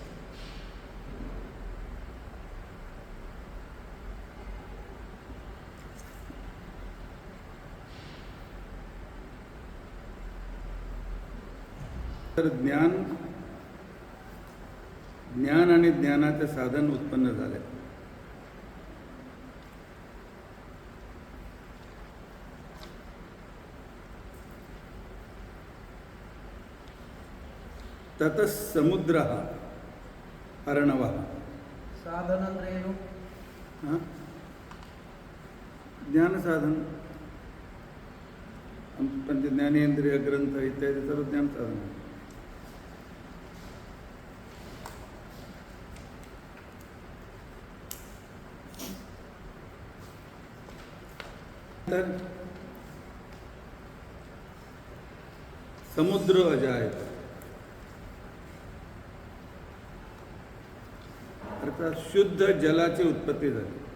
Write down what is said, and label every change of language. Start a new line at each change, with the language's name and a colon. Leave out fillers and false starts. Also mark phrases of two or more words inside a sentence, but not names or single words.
Marathi: तर ज्ञान आणि ज्ञानाचे साधन उत्पन्न झाले.
Sanskrit: ततः समुद्रः अर्णवः.
Kannada: साधन ಅಂದ್ರೆ ಏನು?
Marathi: ज्ञान साधन, पंच ज्ञानेंद्रिय ग्रंथ इत्यादी सर्व ज्ञान साधन. तर समुद्र अजायत, अर्थात शुद्ध जलाची उत्पत्ती झाली.